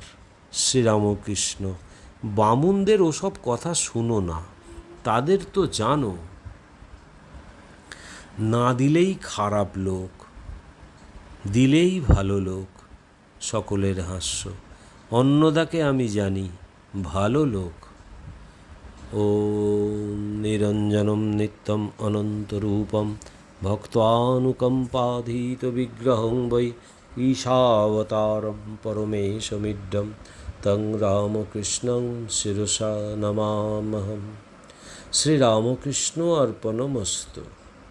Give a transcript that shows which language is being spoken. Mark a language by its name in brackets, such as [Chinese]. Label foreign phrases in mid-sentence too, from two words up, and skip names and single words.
[Bangla] শ্রীরামকৃষ্ণ বামুনদের ওসব কথা শুনো না, তাদের তো জানো, না দিলেই খারাপ লোক, দিলেই ভালো লোক। সকলের হাস্য। অন্নদাকে আমি জানি, ভালো লোক। [Sanskrit] ॐ निरञ्जनं नित्यम् अनन्तरूपं भक्त्वानुकम्पाधीतविग्रहं वै ईशावतारं परमेशमिड्डं तं रामकृष्णं शिरसा नमाम्यहम्। [Bangla] শ্রীরামকৃষ্ণ অর্পণমস্তু।